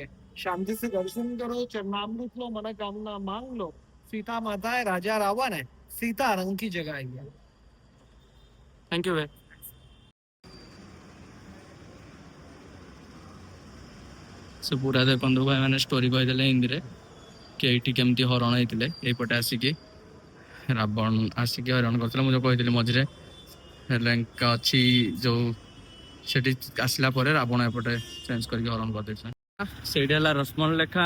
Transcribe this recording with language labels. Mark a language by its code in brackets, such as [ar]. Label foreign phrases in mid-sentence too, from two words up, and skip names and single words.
[hi] शांति से दर्शन करो, चरणामृत लो, मनोकामना मांग लो। सीता माता है, राजा रावण है, सीता रंग की जगह है। [en] thank you [or] ଭାଇ। ସେ ପୁରା ଦେଖନ୍ତୁ ଭାଇ ମାନେ ଷ୍ଟୋରି କହିଦେଲେ ହିନ୍ଦୀରେ କି ଏଇଠି କେମିତି ହରଣ ହେଇଥିଲେ। ଏଇପଟେ ଆସିକି ରାବଣ ଆସିକି ହଇରାଣ କରିଥିଲେ। ମୁଁ ଯେଉଁ କହିଥିଲି ମଝିରେ ଲଙ୍କା ଅଛି ଯେଉଁ, ସେଠି ଆସିଲା ପରେ ରାବଣ ଏପଟେ ଚେଞ୍ଜ କରିକି ହରଣ କରିଦେଇଥିଲେ। ସେଇଠି ହେଲା ଲକ୍ଷ୍ମଣ ରେଖା।